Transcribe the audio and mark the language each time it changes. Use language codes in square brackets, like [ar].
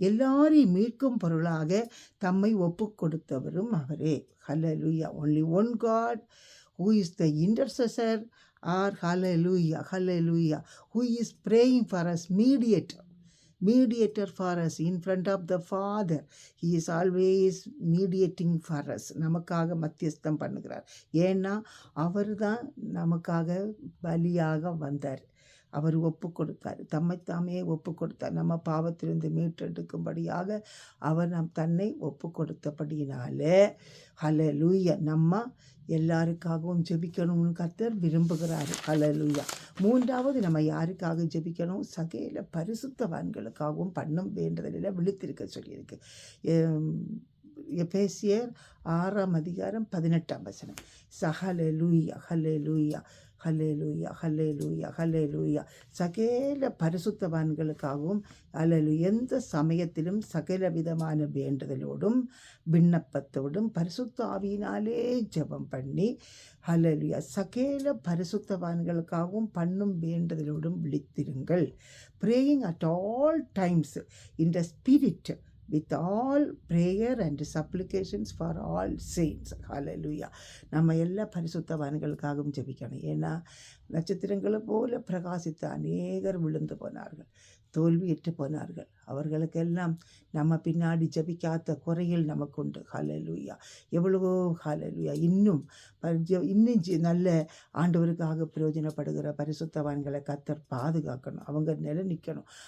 [ta] எல்லாரையும் மீட்கும் பொருளாக தம்மை ஒப்பு கொடுத்தவரும் அவரே. ஹல்லேலூயா. [en] Only one God who is the intercessor, or hallelujah, who is praying for us, mediator for us in front of the Father. He is always mediating for us. [ta] நமக்காக மத்தியஸ்தம் பண்ணுகிறார். ஏன்னா அவர் தான் நமக்காக பலியாக வந்தார். அவர் ஒப்பு கொடுத்தார், தம்மைத்தாமே ஒப்பு கொடுத்தார். நம்ம பாவத்திலிருந்து மீட்டெடுக்கும்படியாக அவர் தன்னை ஒப்பு கொடுத்தபடியினாலே ஹல்லேலூயா நம்ம எல்லாருக்காகவும் ஜெபிக்கணும்னு கர்த்தர் விரும்புகிறார். ஹல்லேலூயா. மூன்றாவது நம்ம யாருக்காக ஜெபிக்கணும்? சகல பரிசுத்தவான்களுக்காகவும் பண்ணும் வேண்டுதலில் விழித்திருக்க சொல்லியிருக்கு. எபேசியர் 6ஆம் அதிகாரம் 18ஆம் வசனம். ஹல்லேலூயா, ஹல்லேலூயா, ஹல்லேலூயா, ஹல்லேலூயா, ஹல்லேலூயா. சகல பரிசுத்தவான்களுக்காகவும் எந்த சமயத்திலும் சகல விதமான வேண்டுதலோடும் விண்ணப்பத்தோடும் பரிசுத்த ஆவியினாலே ஜெபம் பண்ணி ஹல்லேலூயா சகல பரிசுத்தவான்களுக்காகவும் பண்ணும் வேண்டுதலோடும் விழித்திருங்கள். [en] praying at all times in the spirit with all prayer and supplications for all saints. Hallelujah. [ta] நம்ம எல்லா பரிசுத்தவான்களுக்காகவும் ஜெபிக்கணும். ஏன்னா நட்சத்திரங்களை போல பிரகாசித்த அநேகர் விழுந்து போனார்கள், தோல்வியற்று போனார்கள். அவர்களுக்கெல்லாம் நம்ம பின்னாடி ஜெபிக்காத குறைகள் நமக்கு உண்டு. ஹல்லேலூயா. எவ்வளவோ ஹல்லேலூயா. இன்னும் நல்ல ஆண்டவருக்காக பிரயோஜனப்படுகிற பரிசுத்தவான்களை கர்த்தர் பாதுகாக்கணும். அவங்க நிலைநிற்கணும்.